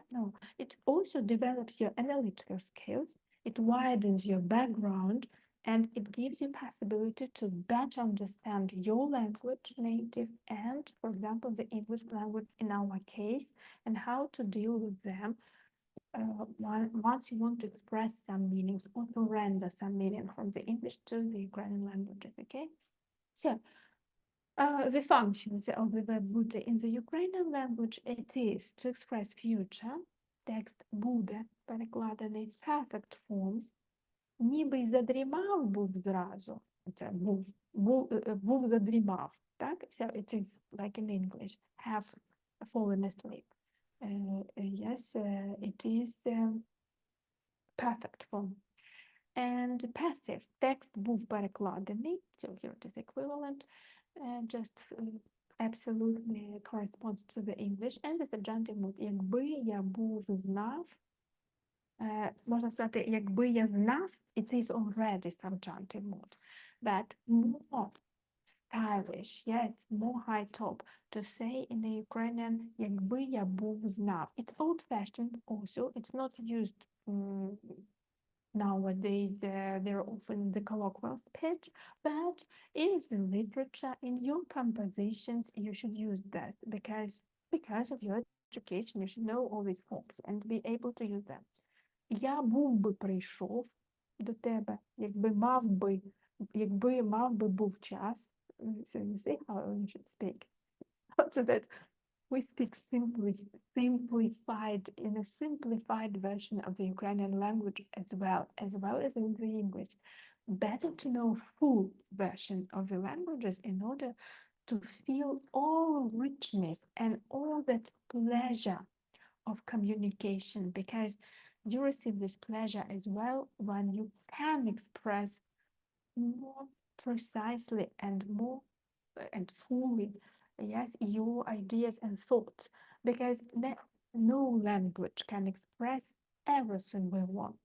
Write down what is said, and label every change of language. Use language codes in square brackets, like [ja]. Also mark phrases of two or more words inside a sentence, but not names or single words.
[en] No, it also develops your analytical skills, it widens your background, and it gives you possibility to better understand your language, native, and, for example, the English language in our case, and how to deal with them once you want to express some meanings or to render some meaning from the English to the Ukrainian languages, okay? So, the functions of the verb бути in the Ukrainian language, it is to express future, text [uk] буде перекладений [en] perfect forms, [uk] ніби й задрімав був зразу, це був задрімав, так? [en] So it is like in English, have fallen asleep. Yes, it is perfect form. And passive, text [uk] був перекладений, [en] so here it is equivalent, just absolutely corresponds to the English. And the subjunctive mood, [uk] якби я був знав, можна сказати, якби я знав, [en] it is already subjunctive mood, but more stylish, yeah, it's more high top to say in the Ukrainian, [uk] якби я був знав. [en] It's old-fashioned also, it's not used nowadays. They're often in the colloquial speech, but in the literature, in your compositions, you should use that because of your education, you should know all these forms and be able to use them. [uk] Я був би прийшов до тебе, якби мав би був час. [en] So you see how you should speak. So that we speak simplified in a simplified version of the Ukrainian language as well as in the English. Better to know full version of the languages in order to feel all richness and all that pleasure of communication, because you receive this pleasure as well when you can express more precisely and more and fully, yes, your ideas and thoughts, because no language can express everything we want.